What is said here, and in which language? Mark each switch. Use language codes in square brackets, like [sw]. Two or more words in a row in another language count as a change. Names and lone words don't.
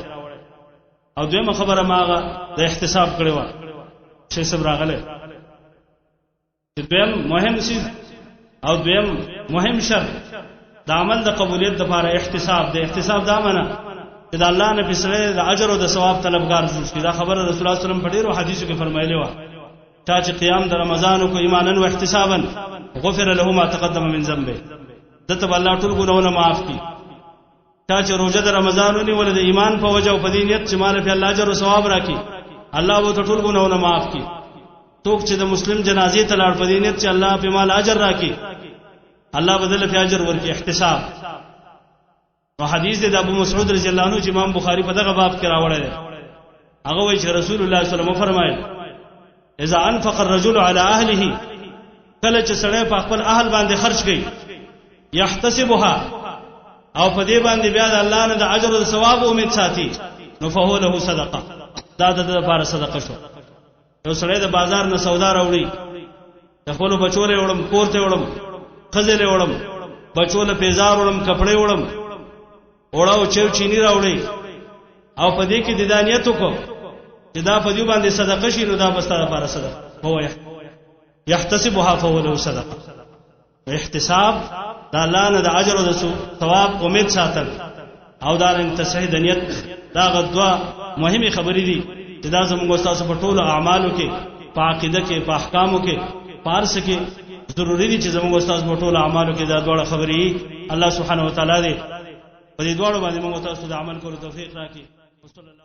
[ps] او دویمه خبره ماغه د احتساب کړي و چې سب راغله چې دویم مهم شي او دویم مهم شرط د عمل د قبولیت لپاره احتساب. د احتساب دا معنی چې د الله نه پسړې د اجر او د ثواب طلبګار شي. دا خبره رسول الله [ar] صلی الله علیه وسلم [ps] په ډیرو حدیثو کې فرمایلی و چې قیام د رمضان کو [ar] ایمانا و احتسابا غفر له ما تقدم من ذنبه، [ps] دته الله ټول ګناهونه معاف کړي. چې روزه د رمضان ونیول د ایمان په وجه او په دې نیت چې مال په الله اجر او ثواب راکړي، الله به ټول ګناهونه معاف کړي. څوک چې د مسلم جنازې ته لاړ په دې نیت چې الله په مال اجر راکړي، الله بدل په اجر ورکړي. احتساب. او حدیث د ابو مسعود [ar] رضی الله عنه [ps] چې امام بخاری په دغه باب کې راوړی دی، هغه وایي چې رسول الله [ar] صلی الله علیه وسلم [ps] فرمایل [ar] اذا انفق الرجل على اهله، [ps] کله چې سړی په خپل اهل باندې خرج کوي یحتسبها او په دې باندې بیا د الله نه د اجر او ثواب امید ساتي، نو [ar] فهو له صدقه، [ps] دا د لپاره صدقه شو. یو سړی د بازار نه سودا راوړي، د خپل بچو له وړم، کورته وړم، خزله وړم، بچو له پیزار وړم، کپڑے وړم، وړاو چیو چینی راوړي، او په دې کې د دانیتو کو چې دا په دې باندې صدقه شي، نو دا بس تاسو لپاره صدقه. [ar] هو يحتسبها فهو له صدقه. [ps] احتساب دا الله نه د اجر او د ثواب امید ساتل، او دا تصحیح د نیت، دا غدوا مهمه خبرې دي چې دا زموږ تاسو په ټولو اعمالو کې، په عقیده کې، په احکامو کې، پارس کې ضروری دي چې زموږ تاسو په ټولو اعمالو کې دا ډول خبرې الله [ar] سبحانه و تعالی [ps] دې په دې ډول باندې موږ تاسو د عمل کولو توفیق راکړي.